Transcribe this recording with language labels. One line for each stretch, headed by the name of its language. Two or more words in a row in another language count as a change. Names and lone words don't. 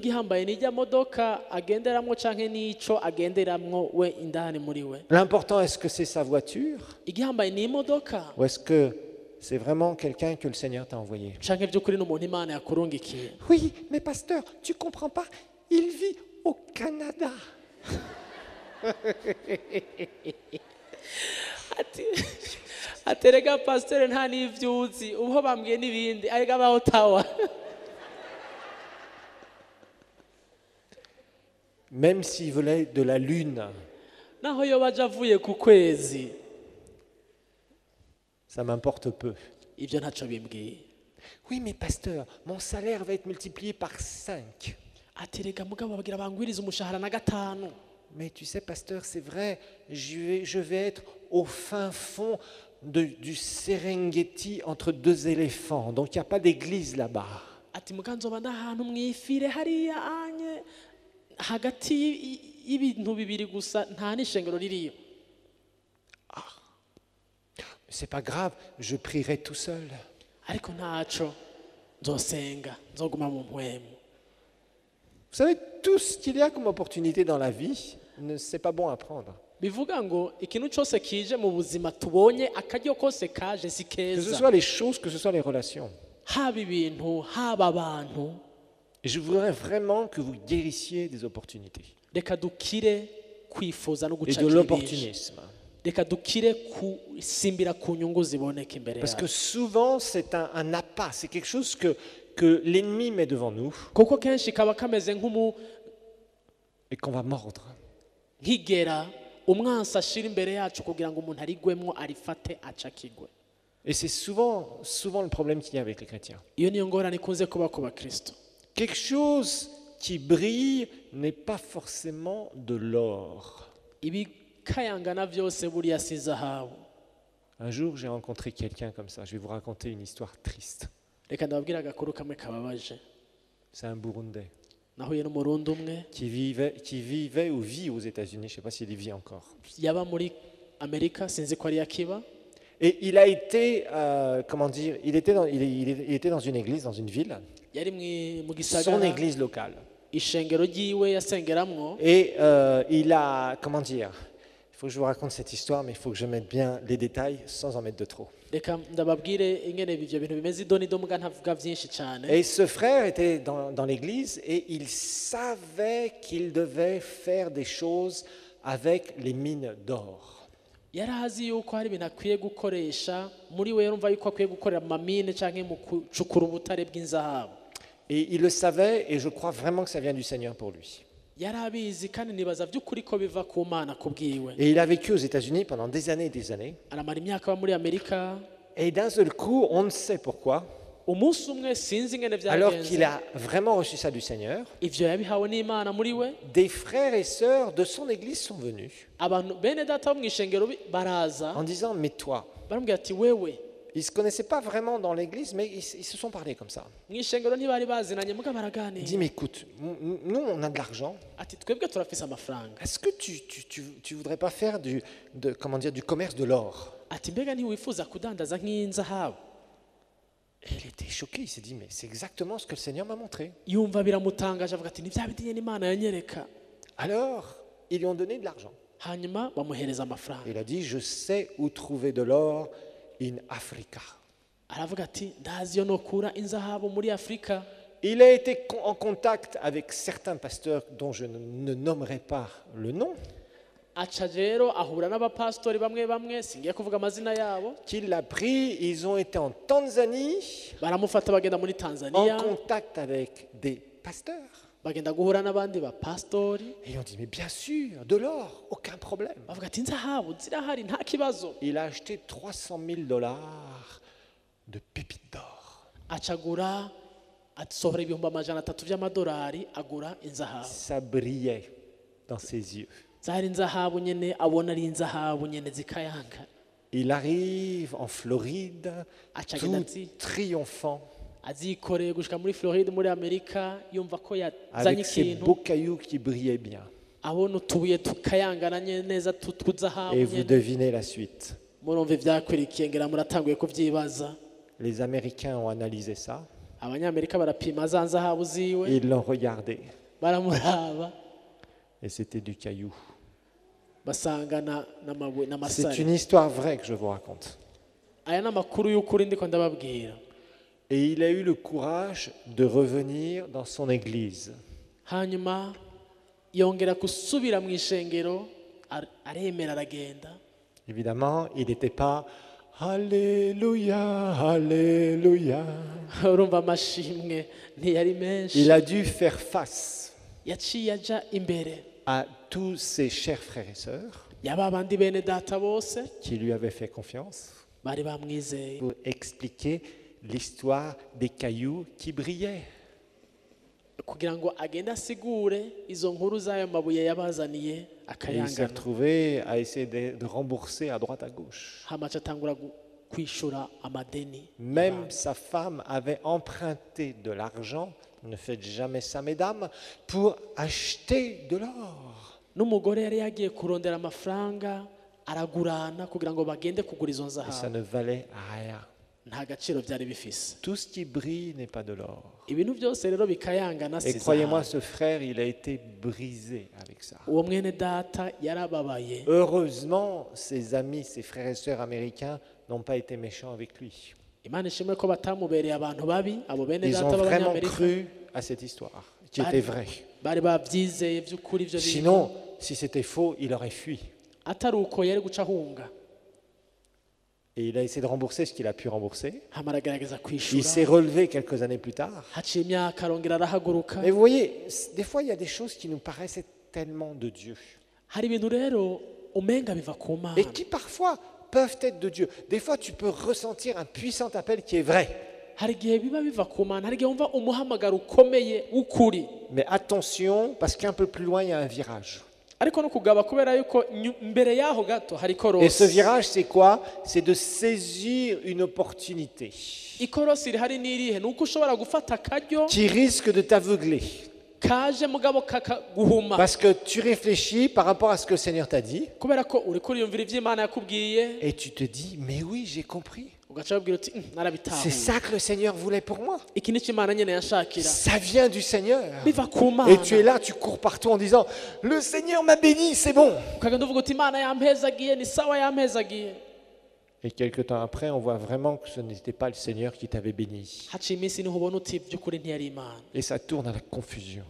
French: L'important, est-ce que c'est sa voiture ou est-ce que c'est vraiment quelqu'un que le Seigneur t'a envoyé? Oui, mais pasteur, tu comprends pas, il vit au Canada.
Rundi: Aterega pasteur nta n'ivyuzi uho bambwiye n'ibindi arega ba Ottawa.
French: Même s'il voulait de la lune,
Rundi: naho yo baje avuye ku kwezi,
French: ça m'importe peu.
Rundi: Ivyo ntaco bimbwiye.
French: Oui, mais pasteur, mon salaire va être multiplié par 5.
Rundi: Aterega mugabo bagira bangwiriza umushahara na 5.
French: Mais tu sais, pasteur, c'est vrai, je vais être au fin fond du Serengeti entre 2 éléphants, donc il n'y a pas d'église là-bas.
Rundi: ati muganzoba ndahantu mwifire hariya anye hagati y'ibintu bibiri gusa nta n'ishengero ririyo.
French: C'est pas grave, je prierai tout seul.
Rundi: Ariko ntaco nzosenga nzoguma mu mpwemu.
French: Vous savez, tout ce qu'il y a comme opportunité dans la vie, c'est pas bon à prendre.
Rundi: Bivuga ngo ikintu cyose kije mu buzima tubonye akaryo kose kaje si keza.
French: Que ce soit les choses, que ce soit les relations.
Rundi: Haba ibintu haba abantu.
French: Et je voudrais vraiment que vous guérissiez des opportunités.
Rundi: Reka dukire kwifuza no
French: Et
Rundi: gucakira
French: de l'opportunisme.
Rundi: Reka dukire kusimbira ku nyungu ziboneka imbere
French: Parce que
Rundi: yacu.
French: souvent, c'est un appât, c'est quelque chose que l'ennemi met devant nous
Rundi: Kuko kenshi kaba kameze
French: et qu'on va mordre.
Rundi: nk'igera umwansi ashira imbere yacu kugira ngo umuntu arigwemo arifate acakigwe.
French: Et c'est souvent le problème qu'il y a avec les chrétiens.
Rundi: Iyo niyo ngorane ikunze kuba ku bakristo.
French: Quelque chose qui brille n'est pas forcément de l'or.
Rundi: Ibikayangana byose buriya si zahabu.
French: Un jour, j'ai rencontré quelqu'un comme ça. Je vais vous raconter une histoire triste.
Rundi: Reka ndababwira agakuru kamwe kababaje.
French: C'est un Burundais
Rundi: Nahuye n'umurundi umwe
French: qui vivait ou vit aux États-Unis. Je ne sais pas s'il y vit encore.
Rundi: yaba muri Amerika sinzi ko ari yakiba.
French: Et il a été, comment dire, il était dans une église, dans une ville,
Rundi: Yari mu
French: son
Rundi: gisagara
French: église locale.
Rundi: ishengero ryiwe yasengeramwo.
French: Et il a, comment dire, il faut que je vous raconte cette histoire, mais il faut que je mette bien les détails sans en mettre de trop.
Rundi: Reka ndababwire ingene ivyo bintu bimeze idonido muga ntavuga vyinshi cyane.
French: Et ce frère était dans l'église et il savait qu'il devait faire des choses avec les mines d'or.
Rundi: Yari azi yuko hari ibintu akwiye gukoresha muri we yumva yuko akwiye gukorera amamine canke mu kucukura ubutare bw'inzahabu.
French: Et il le savait et je crois vraiment que ça vient du Seigneur pour lui.
Rundi: Yari abizi kandi nibaza by'ukuri ko biva ku Mana kubwiwe.
French: Et il a vécu aux États-Unis pendant des années et des années.
Rundi: Aramara imyaka aba muri Amerika.
French: Et d'un seul coup, on ne sait pourquoi,
Rundi: Umunsi umwe sinzi ingene
French: alors
Rundi: vyagenze.
French: qu'il a vraiment reçu ça du Seigneur,
Rundi: Ivyo yabihawe n'Imana muri we.
French: des frères et sœurs de son église sont venus
Rundi: Abantu bene data bo mw'ishengero baraza
French: en disant « Mais toi »,
Rundi: baramubwira ati wewe
French: ils ne se connaissaient pas vraiment dans l'église, mais ils se sont parlé comme ça.
Rundi: mw'ishengero ntibari bazinanye muga
French: Il dit
Rundi: baraganira.
French: « Mais écoute, nous on a de l'argent,
Rundi: Ati twebwe turafise amafaranga.
French: est-ce que tu voudrais pas faire du commerce de l'or ?»
Rundi: Ati mbega ntiwifuza kudandaza nk'inzahabu.
French: Et il était choqué, il s'est dit « Mais c'est exactement ce que le Seigneur m'a montré.
Rundi: Yumva biramutangaje avuga ati ni bya bindi nyene Imana yanyereka. »
French: Alors, ils lui ont donné de l'argent.
Rundi: Hanyuma bamuhereza amafaranga.
French: Il a dit « Je sais où trouver de l'or
English: in Africa. »
Rundi: Aravuga ati ndazi yo nokura inzahabu muri Afrika.
French: Il a été en contact avec certains pasteurs dont je ne nommerai pas le nom,
Rundi: Aca rero ahura n'abapastori bamwe bamwe singiye kuvuga amazina yabo.
French: qui l'a pris, ils ont été en Tanzanie,
Rundi: Baramufata bagenda muri
French: en
Rundi: Tanzania.
French: contact avec des pasteurs.
Rundi: Bagenda guhura n'abandi bapastori.
French: Et ils ont dit, mais bien sûr, de l'or, aucun problème.
Rundi: Bavuga ati inzahabu zirahari nta kibazo.
French: Il a acheté $300,000 de pépites d'or.
Rundi: Acagura asohora ibihumbi amajana 3 by'amadolari agura inzahabu.
French: Ça brillait dans ses yeux.
Rundi: Zari inzahabu nyene abona ari inzahabu nyene zikayanga.
French: Il arrive en Floride, tout triomphant,
Rundi: Azikoreye gushika muri Floride muri Amerika yumva ko yazanye
French: avec ces
Rundi: ikintu.
French: beaux cailloux qui brillaient bien.
Rundi: Abona utubuye tukayangana neza tutwuzahabu
French: Et vous
Rundi: nyene.
French: devinez la suite.
Rundi: Murumva ivyakurikiye ngira muratanguye kuvyibaza.
French: Les Américains ont analysé ça,
Rundi: Abanyamerika barapima za nzahabu ziwe
French: ils l'ont regardé,
Rundi: baramuraba
French: et c'était du caillou.
Rundi: basangana n'amabuye
French: C'est
Rundi: n'amasari.
French: une histoire vraie que je vous raconte.
Rundi: Aya n'amakuru y'ukuri ndiko ndababwira.
French: Et il a eu le courage de revenir dans son église.
Rundi: Hanyuma yongera gusubira mu ishengero aremera aragenda.
French: Évidemment, il n'était pas Alléluia, Alléluia.
Rundi: Urumva amashimwe ntiyari menshi.
French: Il a dû faire face
Rundi: Yaciye aja imbere
French: à tous ses chers frères et sœurs
Rundi: yaba abandi bene data bose
French: qui lui avaient fait confiance
Rundi: bari bamwizeye
French: pour expliquer l'histoire des cailloux qui brillaient.
Rundi: kugira ngo agende asigure izo nkuru z'ayo mabuye yabazaniye
French: Et il s'est
Rundi: akayangana.
French: retrouvé à essayer de rembourser à droite à gauche.
Rundi: Hamaca atangura kwishura amadeni.
French: Même sa femme avait emprunté de l'argent, ne faites jamais ça mesdames, pour acheter de l'or.
Rundi: N'umugore yari yagiye kurondera amafaranga aragurana kugira ngo bagende kugura izo
French: Et ça
Rundi: nzahabu.
French: ne valait rien.
Rundi: Nta gaciro byari bifise.
French: Tout ce qui brille n'est pas de l'or.
Rundi: Ibintu byose rero bikayangana
French: Et
Rundi: si
French: croyez-moi,
Rundi: zahabu.
French: ce frère, il a été brisé avec ça.
Rundi: Uwo mwene data yarababaye.
French: Heureusement, ses amis, ses frères et sœurs américains n'ont pas été méchants avec lui.
Rundi: Imana ishimwe ko batamubereye abantu babi, abo bene
French: Ils
Rundi: data
French: ont vraiment
Rundi: b'abanyamerika
French: cru à cette histoire, qui était vraie.
Rundi: bari babyizeye by'ukuri ibyo bintu.
French: Sinon, si c'était faux, il aurait fui.
Rundi: Atari uko yari guca ahunga.
French: Et il a essayé de rembourser ce qu'il a pu rembourser.
Rundi: Hama aragerageza
French: Il
Rundi: kwishura.
French: s'est relevé quelques années plus tard.
Rundi: Haciye imyaka arongera arahaguruka.
French: Mais vous voyez, des fois, il y a des choses qui nous paraissaient tellement de Dieu.
Rundi: Hari ibintu rero umenga biva ku Mana.
French: Et qui parfois peuvent être de Dieu. Des fois, tu peux ressentir un puissant appel qui est vrai.
Rundi: Hari igihe biba biva ku Mana, hari igihe wumva umuhamagaro ukomeye w'ukuri.
French: Mais attention, parce qu'un peu plus loin, il y a un virage.
Rundi: Ariko no kugaba kubera yuko mbere yaho gato hari
French: Et ce
Rundi: ikorosi.
French: virage, c'est quoi? C'est de saisir une opportunité
Rundi: Ikorosi rihari n'irihe nuko ushobora gufata akaryo
French: qui risque de t'aveugler.
Rundi: kaje mugabo kakaguhuma.
French: Parce que tu réfléchis par rapport à ce que le Seigneur t'a dit
Rundi: Kubera ko uri kuriyumvira ivyo Imana yakubwiye
French: et tu te dis, mais oui, j'ai compris.
Rundi: ugaca babwira uti
French: C'est
Rundi: narabitahuye.
French: ça que le Seigneur voulait pour moi.
Rundi: Iki nico Imana nyene yashakira.
French: Ça vient du Seigneur.
Rundi: Biva ku Mana.
French: Et tu es là, tu cours partout en disant, le Seigneur m'a béni, c'est bon.
Rundi: Ukagenda uvuga uti Imana yampezagiye ni sawa yampezagiye.
French: Et quelques temps après, on voit vraiment que ce n'était pas le Seigneur qui t'avait béni.
Rundi: Haciye iminsi niho ubona uti by'ukuri ntiyari Imana.
French: Et ça tourne à la confusion.